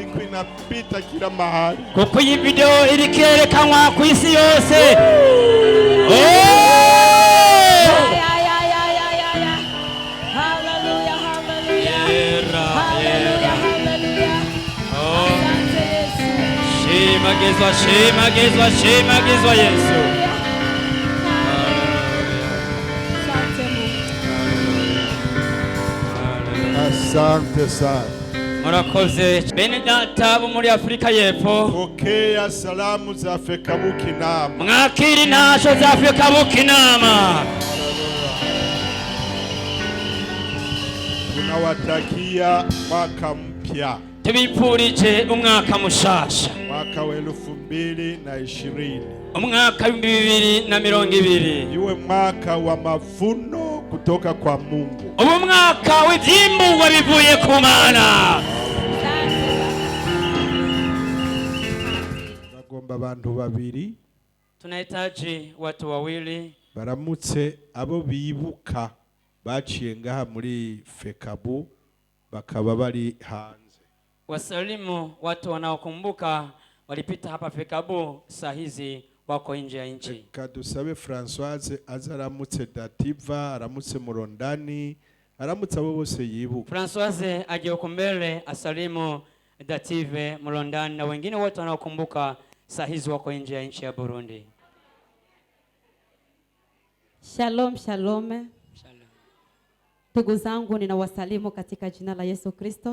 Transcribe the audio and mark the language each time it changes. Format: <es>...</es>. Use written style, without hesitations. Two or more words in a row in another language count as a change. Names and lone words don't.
<sw>kinapita kila mahali.</sw> <rn>Kuko iyi video irikerekanwa ku isi yose. Shemagezwa Yesu.</rn> <sw>Asante sana.</sw> <rn>Murakoze. Bene data bo muri Afrika y'Epfo.</rn> <sw>Pokea salamu za Fekabu Kinama.</sw> <rn>Mwakiri nasho za Fekabu Kinama.</rn> <sw>Tunawatakia mwaka mpya.</sw> <rn>Tubipfurije umwaka mushasha.</rn> <sw>Mwaka wa 2020.</sw> <rn>Umwaka wa 2020.</rn> <sw>Iwe mwaka wa mavuno kutoka kwa Mungu.</sw> <rn>Ubu mwaka w'ivyimburwa bivuye ku Mana. Bagomba abantu babiri.</rn> <sw>Tunahitaji watu wawili.</sw> <rn>Baramutse abo bibuka baciye ngaha muri Fekabu bakaba bari hanze.</rn> <sw>Wasalimu watu wanaokumbuka walipita hapa Fekabu, saa hizi wako nje ya nchi.</sw> <rn>Kadusabe Françoise azaramutse Dativa, aramutse Murondani, aramutse abo bose yibuka.</rn> <sw>Françoise aje uko mbele asalimu Dative, Murondani na wengine wote wanaokumbuka saa hizi wako nje ya nchi ya Burundi.</sw> <he>Shalom, shalom.</he> <sw>Ndugu zangu ninawasalimu katika jina la Yesu Kristo.</sw>